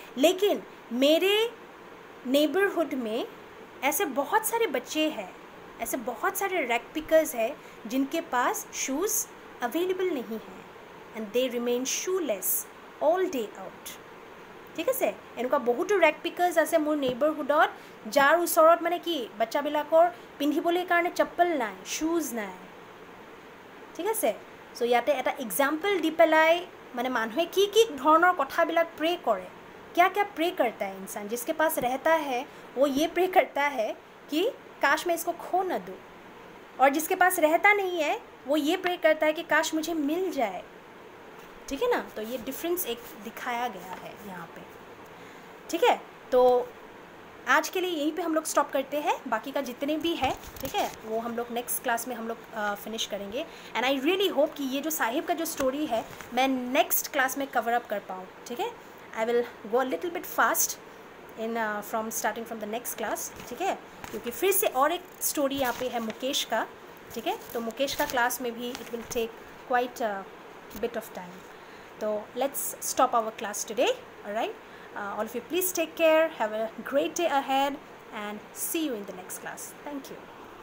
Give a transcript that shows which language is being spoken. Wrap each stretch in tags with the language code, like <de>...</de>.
<hi>लेकिन मेरे नेबरहुड में ऐसे बहुत सारे बच्चे हैं, ऐसे बहुत सारे रैग पिकर्स हैं जिनके पास शूज़ अवेलेबल नहीं है,</hi> <en>and they remain shoeless all day out,</en> <hi>ঠিক আছে।</hi> <as>এনেকুৱা বহুতো ৰেগ পিকাৰ্ছ আছে মোৰ নেইবাৰহুডত, যাৰ ওচৰত মানে কি বাচ্চাবিলাকৰ পিন্ধিবলৈ কাৰণে চপ্পল নাই, শ্বুজ নাই, ঠিক আছে। চ' ইয়াতে এটা এক্সাম্পল দি পেলাই মানে মানুহে কি কি ধৰণৰ কথাবিলাক প্ৰে কৰে,</as> <hi>क्या क्या प्रे करता है इंसान। जिसके पास रहता है वो ये प्रे करता है कि काश मैं इसको खो न दूँ, और जिसके पास रहता नहीं है वो ये प्रे करता है कि काश मुझे मिल जाए, ठीक है ना। तो ये डिफरेंस एक दिखाया गया है यहाँ पे, ठीक है। तो आज के लिए यहीं पे हम लोग स्टॉप करते हैं, बाकी का जितने भी है, ठीक है, वो हम लोग नेक्स्ट क्लास में हम लोग फिनिश करेंगे। एंड आई रियली होप कि ये जो साहिब का जो स्टोरी है मैं नेक्स्ट क्लास में कवर अप कर पाऊँ, ठीक है।</hi> <en>I will go a little bit fast in from starting from the next class,</en> <hi>ठीक है, क्योंकि फिर से और एक स्टोरी यहाँ पे है मुकेश का, ठीक है। तो मुकेश का क्लास में भी</hi> <en>It will take quite bit of time. So let's stop our class today, all right. All of you please take care, have a great day ahead, and see you in the next class. Thank you.</en>